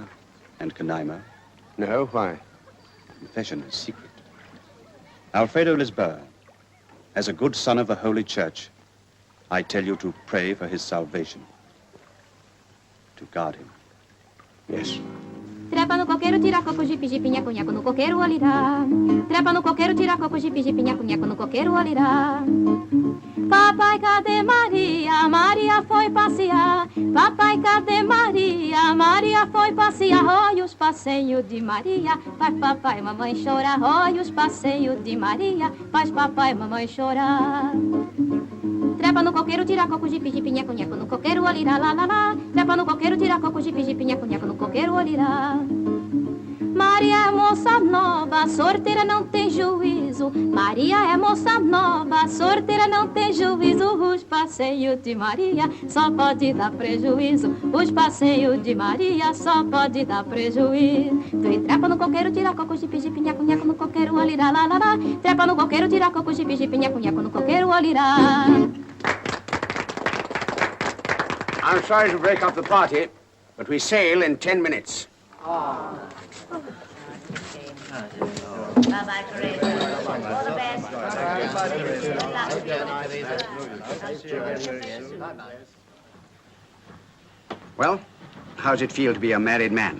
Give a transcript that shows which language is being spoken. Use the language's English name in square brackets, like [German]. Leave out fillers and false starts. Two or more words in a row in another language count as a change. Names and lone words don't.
[English] and Canaima? No, why? Confession is secret. Alfredo Lisboa, as a good son of the Holy Church, I tell you to pray for his salvation. To guard him. Yes. [Portuguese] Trepa no coqueiro, tira coco, jipe, jipe, nhaco, nhaco, no coqueiro, olirá. Trepa no coqueiro, tira coco, jipe, jipe, nhaco, nhaco, no coqueiro, olirá. Papai, cadê Maria? Maria foi passear. Papai, cadê Maria? Maria foi passear. Olha os passeios de Maria. Faz papai e mamãe chorar. Olha os passeios de Maria. Faz papai e mamãe chorar. Trepa no coqueiro, tira coco, jipe, jipe, nhaco, nhaco, no coqueiro, olirá, lá, lá, lá. Trepa no coqueiro, tira coco, jipe, jipe, nhaco, nhaco, no coqueiro, olirá. Maria é moça nova, sorteira não tem juízo. Maria é moça nova, sorteira não tem juízo. Os passeios de Maria só pode dar prejuízo. Os passeios de Maria só pode dar prejuízo. Tu trepa no coqueiro, tira coco, jipe, jipe, nhaco, nhaco, no coqueiro, olirá, lá, lá, lá. Trepa no coqueiro, tira coco, jipe, jipe, nhaco, nhaco, no coqueiro, olirá. [English] I'm sorry to break up the party, but we sail in 10 minutes. Bye-bye, Teresa. All the best. Well, how's it feel to be a married man?